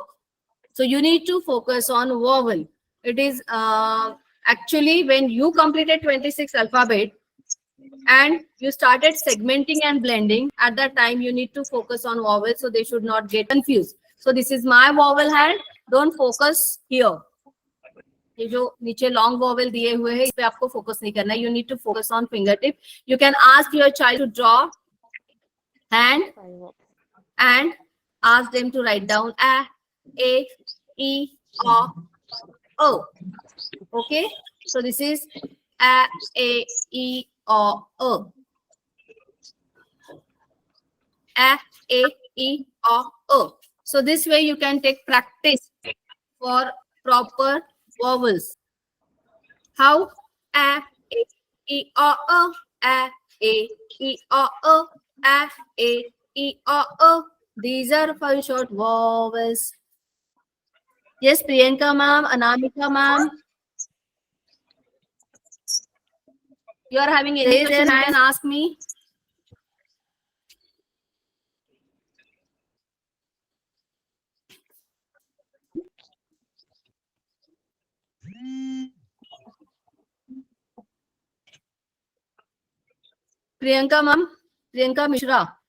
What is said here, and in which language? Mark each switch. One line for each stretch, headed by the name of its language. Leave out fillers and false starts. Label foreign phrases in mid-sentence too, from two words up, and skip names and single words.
English: So you need to focus on vowel. It is actually when you completed 26 alphabet and you started segmenting and blending, at that time you need to focus on vowels so they should not get confused. So this is my vowel hand. Don't focus here.
Hindi: ये जो नीचे
English: long vowel
Hindi: दिए हुए हैं इस पे आपको फोकस नहीं करना है.
English: you need to focus on finger tip. you can ask your child to draw hand and ask them to write down a, e, o. Okay, so this is a, e, o. A, e, o. So this way you can take practice for proper vowels. How? A, e, o, a, e, o, a, e, o. These are 5 short vowels. Yes, Priyanka ma'am, Anamika ma'am. You are having any question, you can ask me. Priyanka ma'am, Priyanka Mishra.